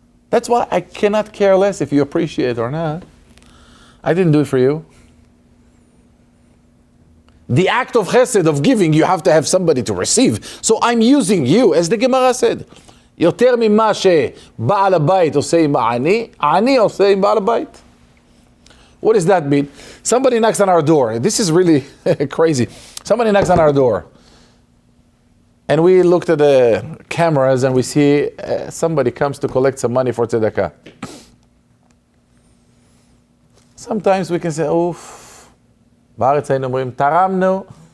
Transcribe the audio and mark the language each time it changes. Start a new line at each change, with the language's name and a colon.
English: That's why I cannot care less if you appreciate it or not. I didn't do it for you. The act of chesed, of giving, you have to have somebody to receive. So I'm using you, as the Gemara said.
Hebrew: יותר ממה שבעל הבית עושה עם העני, העני עושה עם בעל הבית.
English: What does that mean? Somebody knocks on our door. This is really crazy. Somebody knocks on our door. And we looked at the cameras and we see somebody comes to collect some money for tzedakah. Sometimes we can say, oof,
Hebrew: בארץ היינו אומרים, תרמנו.